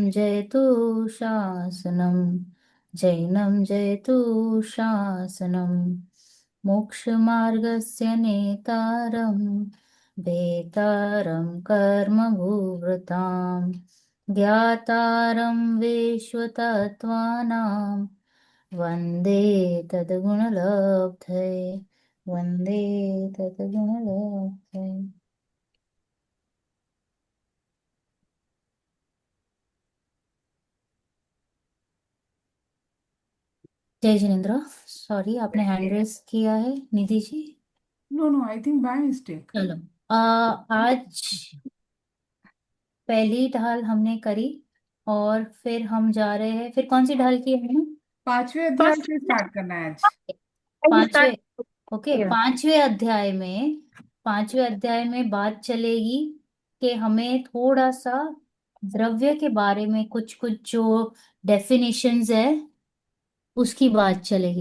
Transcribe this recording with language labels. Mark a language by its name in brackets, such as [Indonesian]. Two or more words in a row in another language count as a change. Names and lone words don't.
[Sanskrit] जयतु शासनम् जैनं जयतु शासनम् मोक्षमार्गस्य नेतारं भेतारं कर्मभूवृतां ज्ञातारं विश्वतत्त्वानां वन्दे तद्गुणलब्धये वन्दे तद्गुणलब्धये। [Hindi] जय जिनेन्द्र। सॉरी, आपने [English] hand raise [Hindi] किया है निधि जी। [English] No, no, I think by mistake. [Hindi] चलो, आज पहली ढाल हमने करी और फिर हम जा रहे हैं। फिर कौन सी ढाल की है? 5वें अध्याय से स्टार्ट करना है आज। पांचवे। ओके, पांचवे अध्याय में बात चलेगी कि हमें थोड़ा सा द्रव्य के बारे में कुछ कुछ जो डेफिनेशंस है उसकी बात चलेगी।